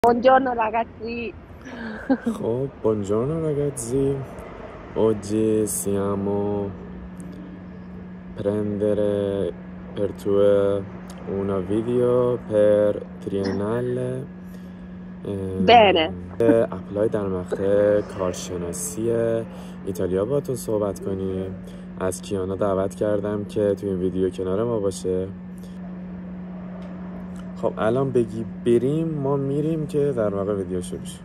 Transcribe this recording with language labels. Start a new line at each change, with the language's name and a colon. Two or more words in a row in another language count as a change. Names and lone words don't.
Italian: Buongiorno ragazzi. Buongiorno ragazzi. Oggi siamo prendere per tu una video per triennale. Bene.
Persian: اپلای در مقطع کارشناسی ایتالیا باهاتون صحبت کنیم. از کیانا دعوت کردم که تو این ویدیو کنار ما باشه. خب الان بگی بریم، ما میریم که در واقع ویدیو شروع بشه.